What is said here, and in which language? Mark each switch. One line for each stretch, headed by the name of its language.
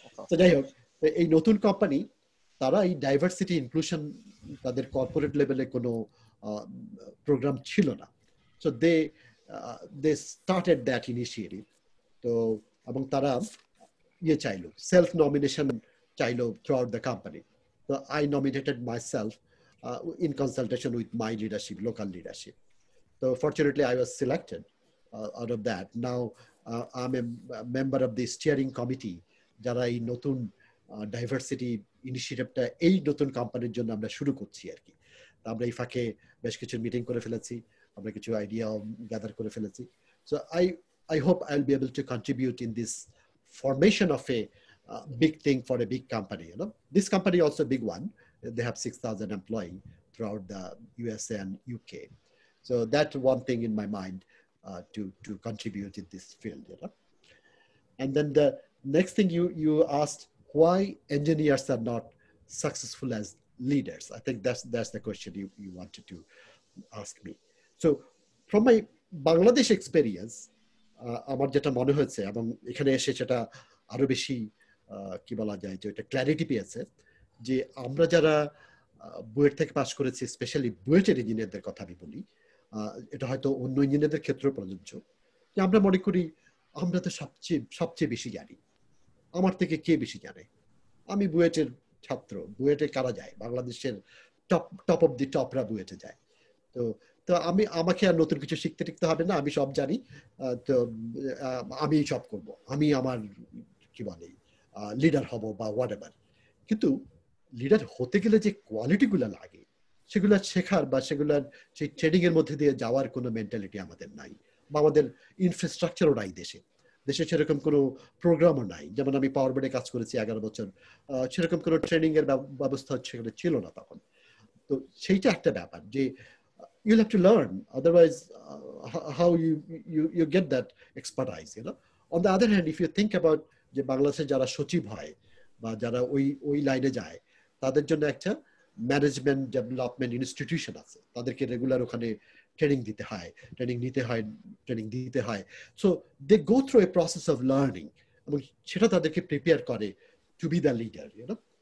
Bangla: তো যাই হোক, এই নতুন কোম্পানি তারা এই ডাইভার্সিটি ইনক্লুশন তাদের কর্পোরেট লেভেলে কোনো প্রোগ্রাম ছিল না।
English: So they started that initiative.
Bangla: তো এবং তারা ইয়ে চাইলো, সেলফ নমিনেশন চাইলো
English: Throughout the company. তো I nominated myself in consultation with my leadership, local leadership. So fortunately, I was selected out of that. Now I'm a member of the steering committee.
Bangla: যারা এই নতুন diversity ইনিশিয়েটিভটা এই নতুন কোম্পানির জন্য আমরা শুরু করছি আর কি। আমরা এই ফাঁকে বেশ কিছু মিটিং করে ফেলেছি, আমরা কিছু আইডিয়া গ্যাদার করে ফেলেছি।
English: So I hope I'll be able to contribute in this formation of a big thing for a big company. You know, this company also a big one. They have 6,000 employees throughout the USA and UK. So that's one thing in my mind to contribute in this field, you know. And then the next thing you asked, why engineers are not successful as leaders. I think that's the question you wanted to ask me. So from my Bangladesh experience,
Bangla: আমার যেটা মনে হয়েছে এবং এখানে এসে সেটা আরো বেশি কি বলা যায় যে এটা ক্ল্যারিটি পেয়েছে, যে আমরা যারা বুয়েট থেকে পাস করেছি, স্পেশালি বুয়েটের ইঞ্জিনিয়ারদের কথা আমি বলি, এটা হয়তো অন্য ইঞ্জিনিয়ারদের ক্ষেত্রেও প্রযোজ্য, যে আমরা মনে করি আমরা তো সবচেয়ে বেশি জানি, আমার থেকে কে বেশি জানে, আমি বুয়েটের ছাত্র, বুয়েটে কারা যায়, বাংলাদেশের টপ অফ দি টপরা বুয়েটে যায়, তো আমাকে আর নতুন কিছু শিখতে টিখতে হবে না, আমি সব জানি, তো আমি সব করব, আমি আমার কি বলে লিডার হব বা
English: Whatever.
Bangla: কিন্তু লিডার হতে গেলে যে কোয়ালিটিগুলো লাগে সেগুলো শেখার বা সেগুলোর সেই ট্রেনিং এর মধ্যে দিয়ে যাওয়ার কোনো মেন্টালিটি আমাদের নাই, বা আমাদের ইনফ্রাস্ট্রাকচারও নাই দেশে সেরকম কোনো প্রোগ্রামও নাই। যেমন আমি পাওয়ার বোর্ডে কাজ করেছি 11 বছর, সেরকম কোনো ট্রেনিং এর ব্যবস্থা সেখানে ছিল না তখন। তো সেইটা একটা ব্যাপার যে
English: you'll have to learn, otherwise how you get that expertise, you know. On the other hand, if you think about
Bangla: যে বাংলাদেশে যারা সচিব হয় বা যারা ওই লাইনে যায়, তাদের জন্য একটা ম্যানেজমেন্ট ডেভেলপমেন্ট ইনস্টিটিউশন আছে, তাদেরকে রেগুলার ওখানে ট্রেনিং দিতে হয়, ট্রেনিং দিতে হয়।
English: so they go through a process of learning,
Bangla: এবং সেটা তাদেরকে প্রিপেয়ার করে
English: To be the leader, you know.